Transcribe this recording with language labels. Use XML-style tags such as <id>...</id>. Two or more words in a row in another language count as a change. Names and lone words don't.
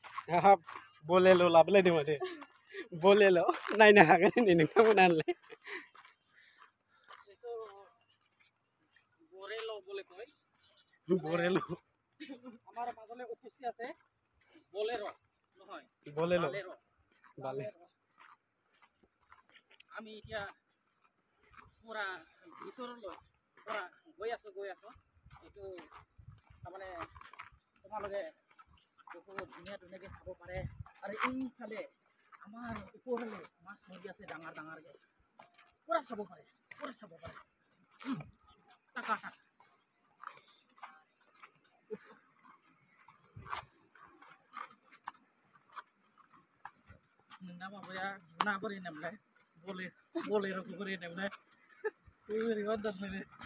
<brx>हाब बोलेल' लाबोलायदों माथो बोलेल' नायनो हागोन होनै नोंथांमोनालाय बोरेल'</brx> <as>আমাৰ মাজলৈ উপস্থিত আছে বলেৰ নহয়</as> <brx>बोलेल'</brx> <as>বালে আমি এতিয়া পুৰা ভিতৰলৈ পুৰা গৈ আছো এইটো তাৰমানে তোমালোকে বহুত ধুনীয়াকৈ চাব পাৰে আৰু এইফালে আমাৰ ওপৰলৈ মাছ নদী আছে ডাঙৰ ডাঙৰকৈ পুৰা চাব পাৰে</as> <brx>টাকা नोंना माबाया ना बोरै नामलाय बलेर'खौ बोरै नामलाय बोरैबा होनथारनो</brx>